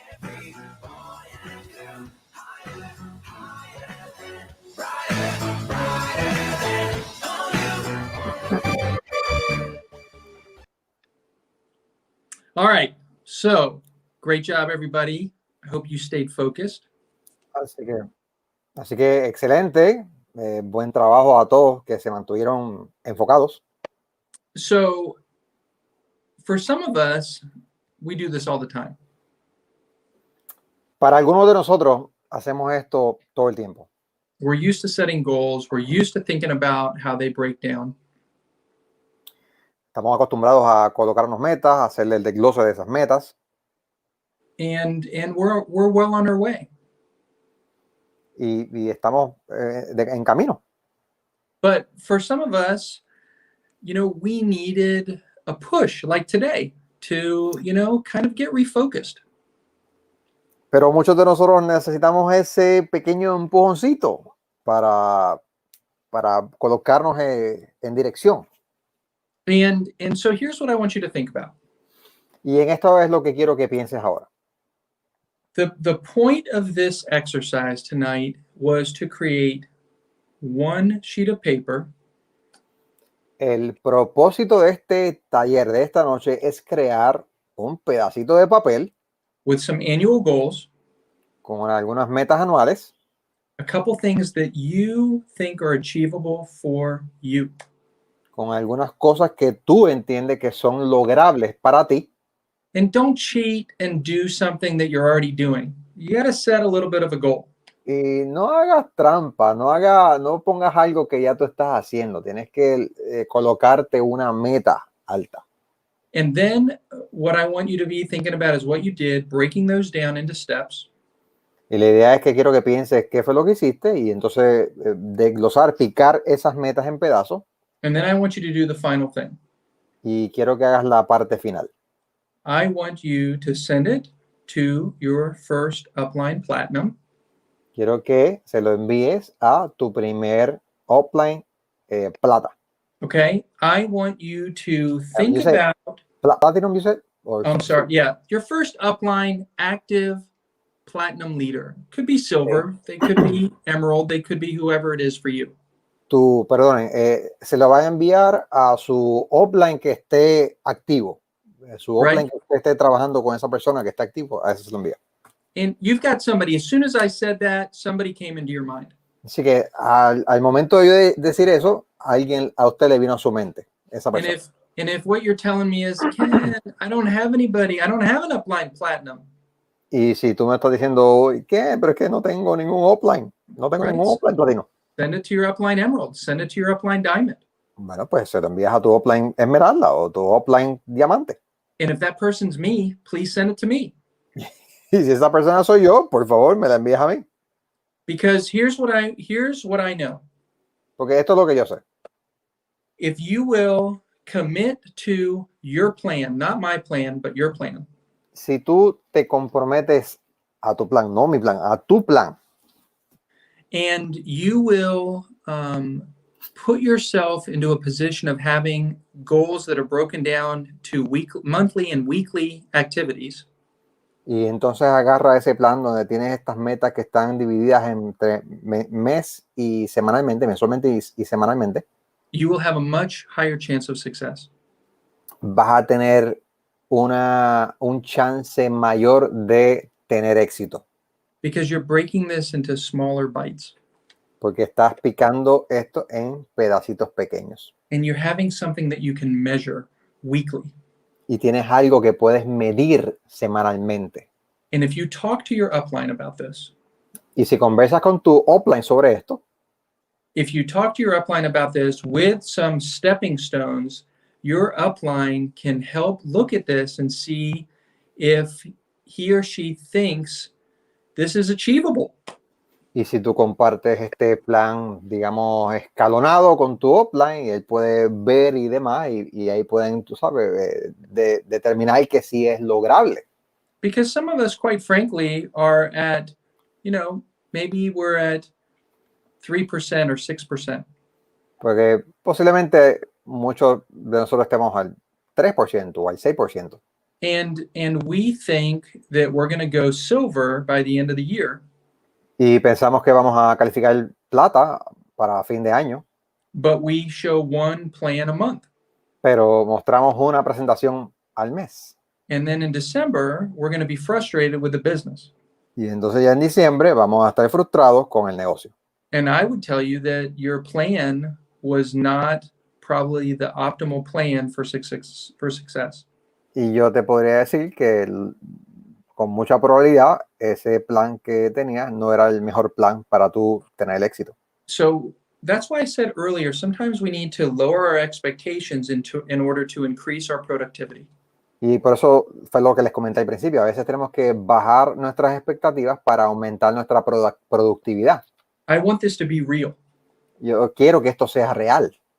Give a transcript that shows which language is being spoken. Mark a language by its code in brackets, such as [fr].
[en] Every boy and girl, higher, higher than, brighter, brighter than, All right. So great job, everybody. I hope you stayed focused. [es] Así que excelente. Buen trabajo a todos que se mantuvieron enfocados. [en] So for some of us, we do this all the time. [es] Para algunos de nosotros hacemos esto todo el tiempo. [en] We're used to setting goals. We're used to thinking about how they break down. [es] Estamos acostumbrados a colocarnos metas, a hacerle el desglose de esas metas. [en] And we're well on our way. [es] Y estamos en camino. [en] But for some of us, you know, we needed a push like today to, you know, kind of get refocused. [es] Pero muchos de nosotros necesitamos ese pequeño empujoncito para colocarnos en dirección. [en] And so here's what I want you to think about. [es] Y en esto es lo que quiero que pienses ahora. [en] The point of this exercise tonight was to create one sheet of paper. [es] El propósito de este taller de esta noche es crear un pedacito de papel [en] With some annual goals, [es] con algunas metas anuales, [en] a couple things that you think are achievable for you. [es] con algunas cosas que tú entiendes que son logrables para ti. [en] And don't cheat and do something that you're already doing. You got to set a little bit of a goal. [es] Y no hagas trampa, no pongas algo que ya tú estás haciendo. Tienes que colocarte una meta alta. [en] And then what I want you to be thinking about is what you did, breaking those down into steps. [es] Y la idea es que quiero que pienses qué fue lo que hiciste y entonces desglosar, picar esas metas en pedazos. [en] And then I want you to do the final thing. [es] Y quiero que hagas la parte final. [en] I want you to send it to your first upline platinum. [es] Quiero que se lo envíes a tu primer upline plata. [en] Okay. I want you to think You said about platinum, you said? Or I'm sorry. Yeah. Your first upline active platinum leader. Could be silver. They could be emerald. They could be whoever it is for you. [es] Perdonen, se lo va a enviar a su upline que esté activo. Su upline que esté trabajando con esa persona que está activo, a ese se lo envía. [en] And you've got somebody, as soon as I said that, somebody came into your mind. [es] Así que al momento de yo decir eso, alguien a usted le vino a su mente, esa persona. [en] And if what you're telling me is, Ken, I don't have anybody, I don't have an upline platinum. [es] Y si tú me estás diciendo, ¿qué? Pero es que no tengo ningún upline. No tengo ningún upline platino. [en] Send it to your upline emerald. Send it to your upline diamond. [es] Bueno, pues se lo envías a tu upline esmeralda o tu upline diamante. [en] And if that person's me, please send it to me. [es] Y si esa persona soy yo, por favor, me la envías a mí. [en] Because here's what I know. [es] Porque esto es lo que yo sé. [en] If you will commit to your plan, not my plan, but your plan. [es] Si tú te comprometes a tu plan, no mi plan, a tu plan. [en] And you will put yourself into a position of having goals that are broken down to monthly and weekly activities. [es] Y entonces agarra ese plan donde tienes estas metas que están divididas entre mes y semanalmente, mensualmente y semanalmente. [en] You will have a much higher chance of success. [es] Vas a tener un chance mayor de tener éxito. [en] Because you're breaking this into smaller bites. [es] Porque estás picando esto en pedacitos pequeños. [en] And you're having something that you can measure weekly. [es] Y tienes algo que puedes medir semanalmente. [en] And if you talk to your upline about this, [es] y si conversas con tu upline sobre esto, [en] if you talk to your upline about this with some stepping stones, your upline can help look at this and see if he or she thinks this is achievable. [es] Y si tú compartes este plan, digamos, escalonado con tu upline, él puede ver y demás, y ahí pueden, tú sabes, determinar que sí es lograble. [en] Because some of us, quite frankly, are at, maybe we're at 3% or 6%. [es] Porque posiblemente muchos de nosotros estemos al 3% o al 6%. [en] And we think that we're going to go silver by the end of the year. [es] Y pensamos que vamos a calificar plata para fin de año. [en] But we show one plan a month. [es] Pero mostramos una presentación al mes. [en] And then in December, we're going to be frustrated with the business. [es] Y entonces ya en diciembre vamos a estar frustrados con el negocio. [en] And I would tell you that your plan was not probably the optimal plan for success. [es] Y yo te podría decir que con mucha probabilidad ese plan que tenías no era el mejor plan para tú tener el éxito. [en] So that's why I said earlier, sometimes we need to lower our expectations in order to increase our productivity. [es] Y por eso fue lo que les comenté al principio. A veces tenemos que bajar nuestras expectativas para aumentar nuestra productividad. [en] I want this to be real. [es] Yo quiero que esto sea real.